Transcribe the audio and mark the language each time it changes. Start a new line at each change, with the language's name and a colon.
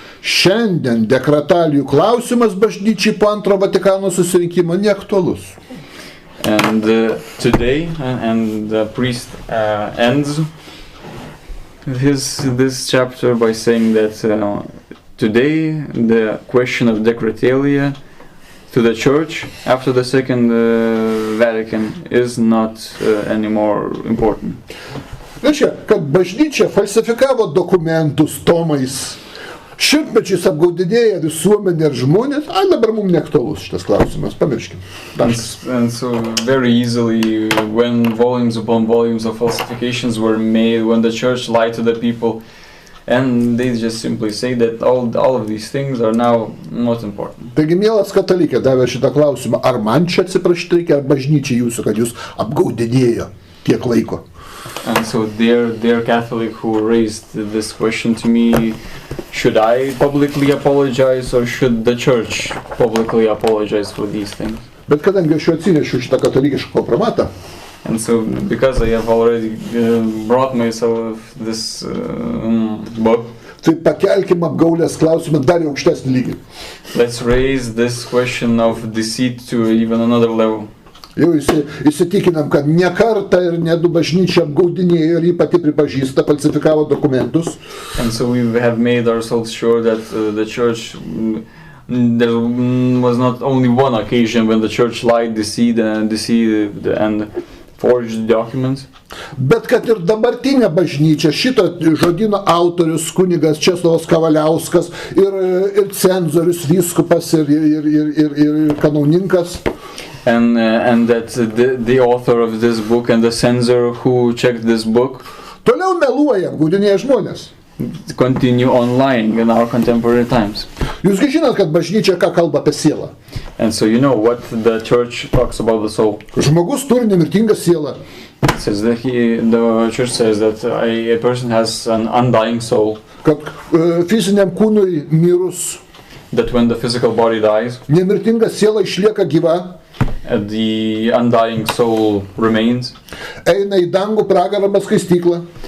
Lithuanian: Šiandien dekretalijų klausimas bažnyčiai po antro Vatikano susirinkimo neaktualus.
English: And today, and the priest ends this chapter by saying that today the question of decretalia to the church after the Second Vatican is not anymore important.
Lithuanian: Reiškia, kad bažnyčia falsifikavo dokumentus tomais, šimtmečiais apgaudinėja visuomenę ir žmonės, dabar mums neaktualus šitas klausimas, pamirškim.
English: And so very easily, when volumes upon volumes of falsifications were made, when the church lied to the people, and they just simply say that all of these things are now not important.
Lithuanian: Taigi, mielas katalikė, davė šitą klausimą, ar man čia atsiprašyti reikia, ar bažnyčiai jūsų, kad jūs apgaudinėjo tiek laiko.
English: And so dear Catholic who raised this question to me, should I publicly apologize or should the church publicly apologize for these things?
Lithuanian: Bet kadangi aš jau atsinešiu šitą katalikišką kompromatą,
English: and so because I have already brought myself this book,
Lithuanian: tai pakelkim apgaulės klausimą dar į aukštesnį lygį.
English: Let's raise this question of deceit to even another level.
Lithuanian: Jau įsitikinam, kad ne kartą ir ne du bažnyčia apgaudinėjo ir jį pati pripažįsta, falsifikavo dokumentus.
English: And so we have made ourselves sure that the church, there was not only one occasion when the church lied, deceived and forged documents.
Lithuanian: Bet kad ir dabartinė bažnyčia, šito žodyno autorius, kunigas Česlovas Kavaliauskas ir cenzorius, vyskupas ir kanauninkas.
English: And that the author of this book and the censor who checked this book
Lithuanian: toliau meluoja, apgaudinėja žmonės.
English: Continue on lying in our contemporary times.
Lithuanian: Jūsgi žinot, kad bažnyčia ką kalba apie sielą.
English: And so you know what the church talks about the soul.
Lithuanian: Žmogus turi nemirtingą sielą.
English: It says that the church says that a person has an undying soul.
Lithuanian: Kad fiziniam kūnui mirus,
English: that when the physical body dies,
Lithuanian: nemirtinga siela išlieka gyva.
English: The undying soul remains.
Lithuanian: Eina į dangų, pragarą, skaistyklą.